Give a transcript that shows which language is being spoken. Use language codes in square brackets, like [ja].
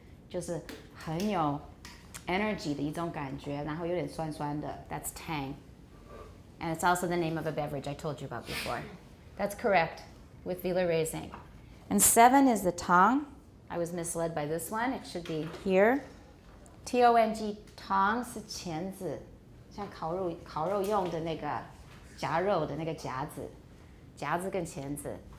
[zh] 就是很有 energy 的一种感觉，然后有点酸酸的. [en] That's tang. And it's also the name of a beverage I told you about before. That's correct with velar raising. And 7 is the tong. I was misled by this one. It should be here. [zh] T-O-N-G, tong 是钳子，像烤肉用的那个夹肉的那个夹子，夹子跟钳子.